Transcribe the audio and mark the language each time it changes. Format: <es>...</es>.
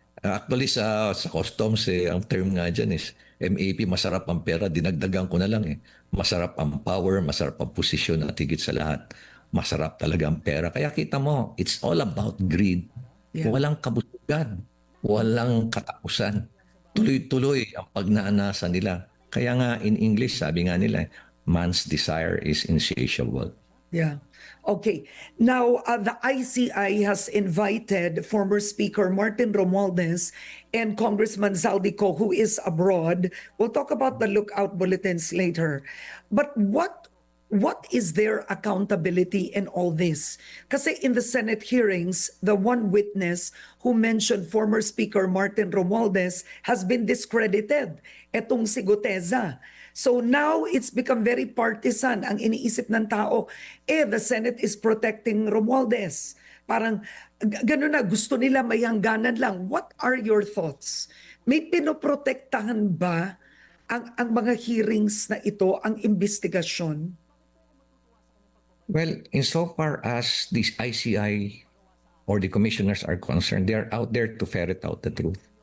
<tl>Actually sa customs ang term nga diyan is MAP, masarap ang pera, dinagdagan ko na lang eh. Masarap ang power, masarap ang posisyon at higit sa lahat, masarap talaga ang pera. Kaya kita mo,</tl> <en>it's all about greed. Yeah.</en> <tl>Walang kabusugan, walang katapusan. Tuloy-tuloy ang pagnanasa nila. Kaya nga</tl> <en>in English,</en> <tl>sabi nga nila,</tl> <en>man's desire is insatiable. Yeah. Okay. Now, the ICI has invited former Speaker Martin Romualdez and Congressman Zaldico, who is abroad. We'll talk about the lookout bulletins later. But what is their accountability in all this?</en> <tl>Kasi</tl> <en>in the Senate hearings, the one witness who mentioned former Speaker Martin Romualdez has been discredited.</en> <tl>Etong si Guteza. So now it's become very partisan. Ang iniisip ng tao,</tl> <en>the Senate is protecting Romualdez.</en> <tl>Parang gano'n na, gusto nila may hangganan lang.</tl> <en>What are your thoughts?</en> <tl>May pinoprotektahan ba ang mga hearings na ito, ang investigasyon?</tl> <en>Well, insofar as these ICI or the commissioners are concerned, they are out there to ferret out the truth.</en>